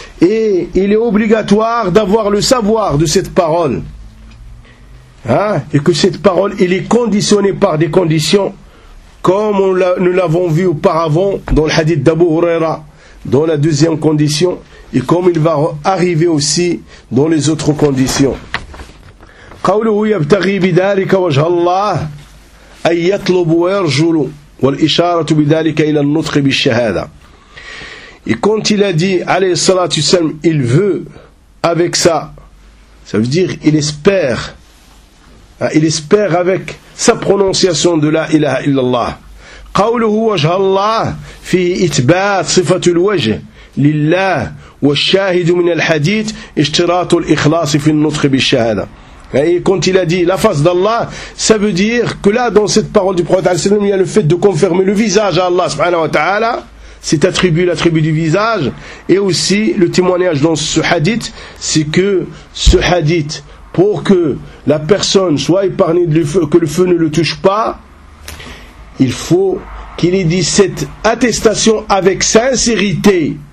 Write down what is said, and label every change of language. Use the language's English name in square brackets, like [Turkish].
[French] Et il est obligatoire d'avoir le savoir de cette parole. Hein? Et que cette parole, il est conditionné par des conditions, comme nous l'avons vu auparavant dans le hadith d'Abu Huraira, dans la deuxième condition, et comme il va arriver aussi dans les autres conditions. [Arabic] قوله يبتغي بذلك وجه الله أي يطلب ويرجل والإشارة بذلك إلى النطق بالشهادة. [French] Et quand il a dit, [Arabic] عليه الصلاة والسلام, [French] il veut avec ça, ça veut dire il espère avec sa prononciation de la ilaha illallah. [Arabic] قوله وجه الله في إثبات صفة الوجه لله والشاهد من الحديث اشتراط الإخلاص في النطق بالشهادة. [French] Et quand il a dit la face d'Allah, ça veut dire que là, dans cette parole du prophète, il y a le fait de confirmer le visage à Allah, subhanahu wa ta'ala, cet attribut, l'attribut du visage, et aussi le témoignage dans ce hadith, c'est que ce hadith, pour que la personne soit épargnée du feu, que le feu ne le touche pas, il faut qu'il ait dit cette attestation avec sincérité.